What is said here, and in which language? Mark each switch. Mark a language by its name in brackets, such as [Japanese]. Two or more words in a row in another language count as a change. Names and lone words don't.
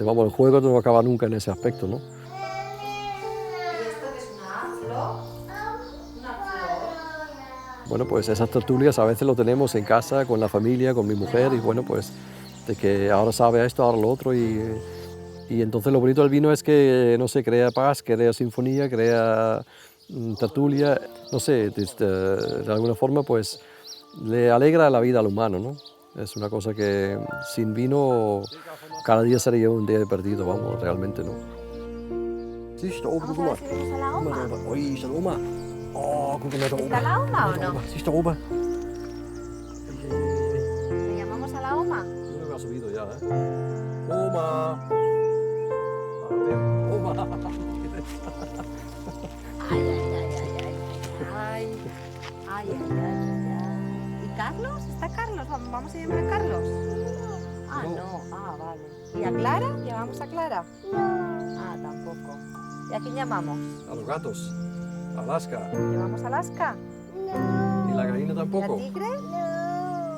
[Spanish] Vamos, el juego no acaba nunca en ese aspecto, ¿no? Bueno, pues esas tertulias a veces lo tenemos en casa, con la familia, con mi mujer, y bueno, pues de que ahora sabe esto, ahora lo otro, y entonces lo bonito del vino es que, no sé, crea paz, crea sinfonía, crea tertulia, no sé, de alguna forma pues le alegra la vida al humano, ¿no? Es una cosa que sin vino cada día sería un día perdido, vamos, realmente, ¿no? Sí, está [German] oben, guck mal. Ui, ist da oben. Oh, guck mal da oben. [Spanish] ¿Está la Oma o no? Sí, está oben. ¿Le llamamos a la Oma? Yo creo que ha subido ya, ¿eh? Oma. A ver, Oma. Ay, ay, ay, ay, ay. Ay, ay, ay, ay. ¿Y Carlos? ¿Está Carlos? ¿Vamos a llamar a Carlos? Ah, no. Ah, vale. ¿Y a Clara? ¿Llamamos a Clara? Ah, tampoco. ¿Y a quién llamamos? A los gatos. A Alaska. ¿Llamamos a Alaska? ¿Y la gallina tampoco? ¿Y al tigre? No.